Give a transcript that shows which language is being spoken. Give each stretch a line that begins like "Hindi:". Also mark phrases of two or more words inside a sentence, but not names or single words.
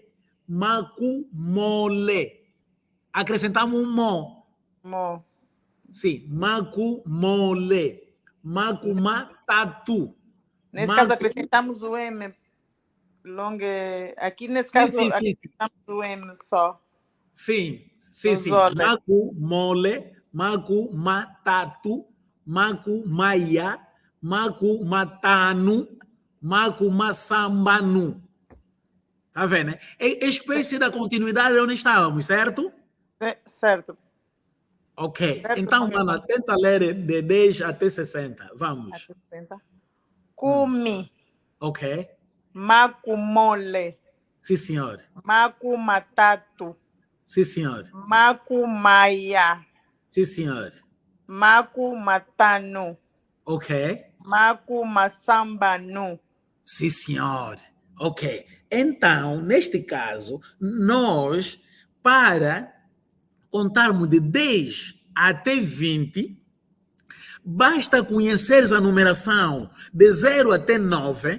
Kongo: Macu, mole.
Portuguese: Acrescentamos um mo. Mo. Sim,
Kongo: macu, mole. Macu, matatu.
Portuguese: Nesse caso, acrescentamos o M. Aqui, nesse caso, acrescentamos o M só. Sim.
Kongo: Macu, mole. Macu, matatu. Macu, maia. Macu, matanu. Macu, massambanu.
Portuguese: Tá vendo, né? É espécie da continuidade onde estávamos, certo? Certo. Ok. Certo, então, Ana, tenta ler de 10 até 60. Vamos. Até 60. Cumi. Ok.
Kongo: Macu, mole.
Portuguese: Sim, senhor.
Kongo: Macu, matatu.
Portuguese: Sim, senhor.
Kongo: Macu, maia.
Portuguese: Sim, senhor.
Kongo: Macu, matanu.
Portuguese: Ok.
Kongo: Macu, massambanu.
Portuguese: Sim, senhor. Ok. Então, neste caso, nós, para contarmos de 10 até 20, basta conheceres a numeração de 0 até 9.